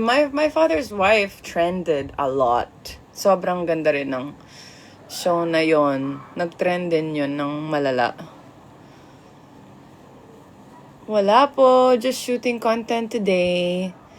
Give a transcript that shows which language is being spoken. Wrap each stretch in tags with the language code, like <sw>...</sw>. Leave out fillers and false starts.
<en>My father's wife trended a lot.</en> <tl>Sobrang ganda rin ng show na yon. Nag-trend din yun ng malala. Wala po.</tl> <en>Just shooting content today.</en>